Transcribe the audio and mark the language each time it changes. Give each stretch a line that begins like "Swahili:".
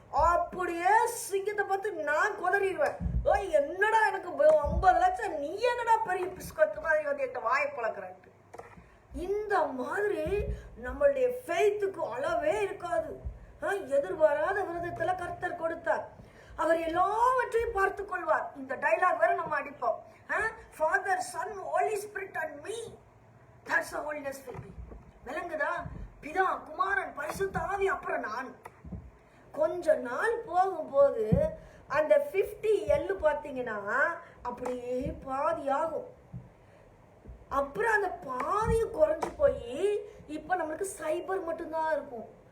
Tamil: அப்படியே சிங்கத்தை பார்த்து நான் குதறிடுவேன். ஓய் என்னடா எனக்கு 50 லட்சம், நீ என்னடா பெரிய பிஸ்கட் மாதிரி வந்து என்கிட்ட வாயை பழக்கிறேன்ட்டு. இந்த மாதிரி நம்மளுடைய ஃபெய்த்துக்கு அளவே இருக்காது. எதிர்பாராத விதத்துல கர்த்தர் கொடுத்தார். அவர் எல்லாவற்றையும் பார்த்து கொள்வார். இந்த டைலாக் வேற நம்ம அடிப்போம்.
English: Father, Son, Holy Spirit and me. That's the holiness will be.
Tamil: விளங்குதா? பிதா, குமாரன், பரிசுத்த ஆவி, அப்புறம் நான். கொஞ்ச நாள் போகும்போது அந்த 50L பார்த்தீங்கன்னா அப்படியே பாதி ஆகும். அப்புறம் அந்த பாதி குறைஞ்சு போய் இப்ப நம்மளுக்கு சைபர் மட்டும்தான் இருக்கும்.